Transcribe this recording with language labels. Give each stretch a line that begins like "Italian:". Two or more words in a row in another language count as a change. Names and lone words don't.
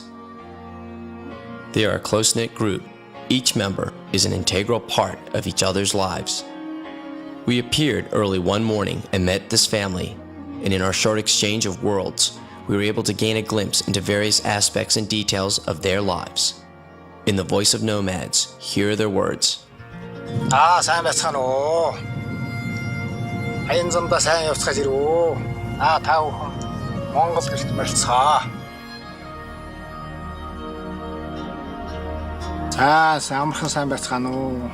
English: They are a close-knit group. Each member is an integral part of each other's lives. We appeared early one morning and met this family, and in our short exchange of words, we were able to gain a glimpse into various aspects and details of their lives. In the voice of nomads, here are their words.
Mongolian: сайн байцгаана уу. Аян замдаа сайн явцгааж ирв. Та бүхэн Монгол гэрт морилцгаа. Амархан сайн байцгаана уу.